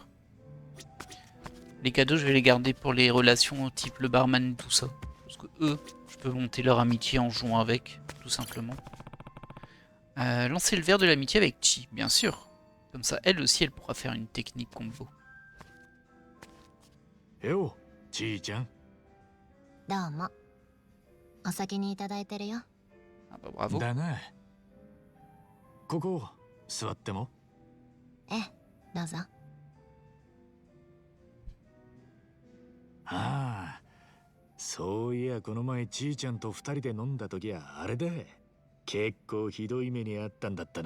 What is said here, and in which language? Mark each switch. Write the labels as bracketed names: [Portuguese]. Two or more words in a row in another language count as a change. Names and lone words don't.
[French] Les cadeaux, je vais les garder pour les relations type le barman et tout ça. Parce que eux, je peux monter leur amitié en jouant avec, tout simplement. Lancer le verre de l'amitié avec Chi, bien sûr. Comme ça, elle aussi, elle pourra faire une technique combo. Yo, Chi-chan. [Japanese] どうも。お先にいただいてるよ。 [French] Ah bah bravo. [Japanese] だな。ここ座っても。ええ、どうぞ。ああ、そういやこの前ちーちゃんと二人で飲んだ時はあれだ。結構ひどい目にあったんだったな。